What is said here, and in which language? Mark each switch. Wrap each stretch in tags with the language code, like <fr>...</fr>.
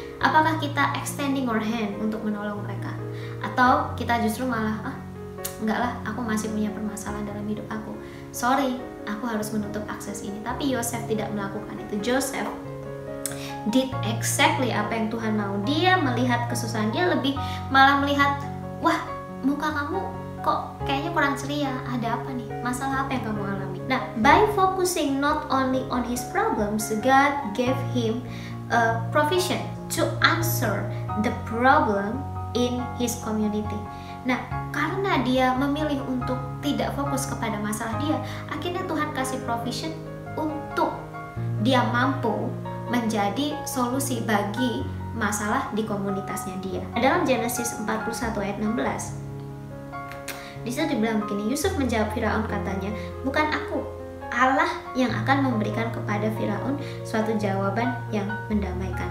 <id>Apakah kita</id> <en>extending our hand</en> <id>untuk menolong mereka, atau kita justru malah enggak lah, aku masih punya permasalahan dalam hidup aku, sorry, aku harus menutup akses ini. Tapi Yosef tidak melakukan itu.</id> <en>Joseph did exactly</en> <id>apa yang Tuhan mau. Dia melihat kesusahan, dia lebih malah melihat, wah muka kamu kok kayaknya kurang ceria, ada apa nih, masalah apa yang kamu alami.</id> <en>Nah, by focusing not only on his problems, God gave him a provision to answer the problem in his community.</en> <id>Nah, karena dia memilih untuk tidak fokus kepada masalah dia, akhirnya Tuhan kasih provision untuk dia mampu menjadi solusi bagi masalah di komunitasnya dia. Dalam Genesis 41 ayat 16, di situ dibilang begini, Yusuf menjawab Firaun, katanya, bukan aku, Allah yang akan memberikan kepada Firaun suatu jawaban yang mendamaikan.</id>